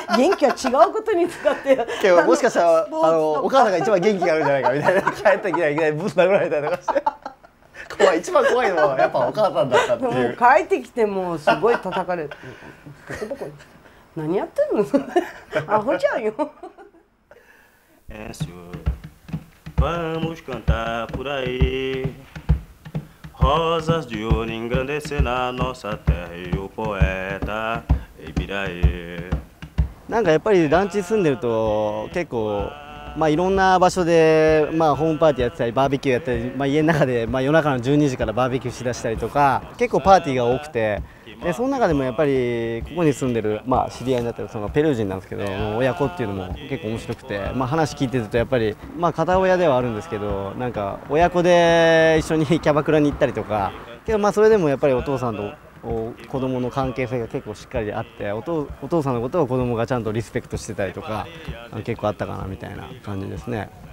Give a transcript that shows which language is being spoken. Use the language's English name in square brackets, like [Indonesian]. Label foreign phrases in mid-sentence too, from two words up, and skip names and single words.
[Japanese] 元気は違うことに使ってけどもしかしたらお母さんが一番元気があるんじゃないかみたいな帰ってきないきなりぶん殴られたりとかして怖い一番怖いのはやっぱお母さんだったっていう。帰ってきてもすごい叩かれてボコボコ何やってんのアホじゃんよ。 [Portuguese] Vamos cantar por aí. Rosas de ouro engrandecer na nossa terra e o poeta Ibiraí。 [Japanese] なんかやっぱり団地に住んでると結構いろんな場所でホームパーティーやってたりバーベキューやったり、家の中で夜中の12時からバーベキューしだしたりとか結構パーティーが多くて、でその中でもやっぱりここに住んでる、知り合いになってるそのペルー人なんですけど親子っていうのも結構面白くて、話聞いてるとやっぱり片親ではあるんですけどなんか親子で一緒にキャバクラに行ったりとかけどそれでもやっぱりお父さんと子供の関係性が結構しっかりあってお父さんのことを子供がちゃんとリスペクトしてたりとか結構あったかなみたいな感じですね。